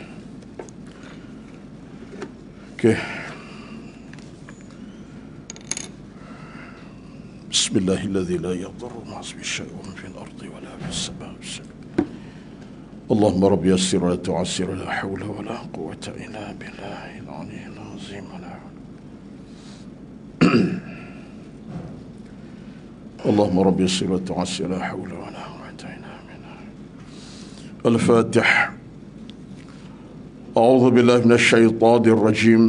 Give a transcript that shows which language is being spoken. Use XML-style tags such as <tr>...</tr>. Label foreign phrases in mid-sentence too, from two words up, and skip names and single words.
<ar>Okay. بسم الله الذي لا يضر مع اسمه شيء في الأرض ولا في السماء. اللهم رب يسر ولا تعسر لا حول ولا قوة إلا بالله العلي العظيم. اللهم رب يسر وتعسر لا حول ولا قوة إلا بالله. الفاتح. أعوذ بالله من الشيطان الرجيم.</ar>